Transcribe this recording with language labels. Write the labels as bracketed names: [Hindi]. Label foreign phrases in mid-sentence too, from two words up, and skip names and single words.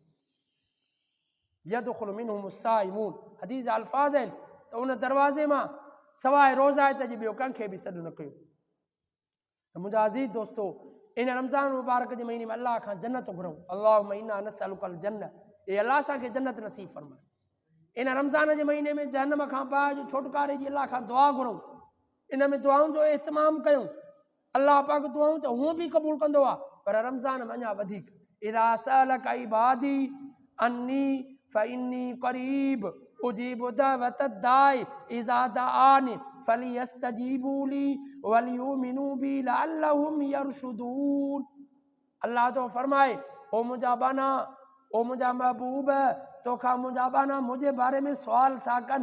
[Arabic] يدخل منهم الصائمون, [Sindhi] हदीस अल्फाज़ आहिनि त उन दरवाज़े मां सवाइ रोज़ाइत जे ॿियो कंहिंखे बि सॾु न कयो। त मुंहिंजा अज़ीज़ दोस्तो, इन रमज़ान मुबारक जे महीने में अल्लाह खां जन्नत घुरूं। [Arabic] اللهم إنا نسألك الجنة, [Sindhi] ए अल्लाह असांखे जन्नत नसीब फरमाए। इन रमज़ान जे महीने में जहन्नम खां बाहि जो छुटकारे जी अल्लाह खां दुआ घुरूं। इन में दुआउनि जो इहतमाम कयूं। अल्लाह पाक दुआऊं त हूअं बि क़बूल कंदो आहे, पर रमज़ान में अञा वधीक। [Arabic] إذا سألك عبادي عني فإني قريب أجيب دعوة الداع إذا دعان فليستجيبوا لي وليؤمنوا بي لعلهم يرشدون. [Sindhi] अल्लाह तो फरमाए, ओ मुंहिंजा बाना, ओ मुंहिंजा महबूब, तोखां मुंहिंजा बाना मुंहिंजे बारे में सुवाल था कनि।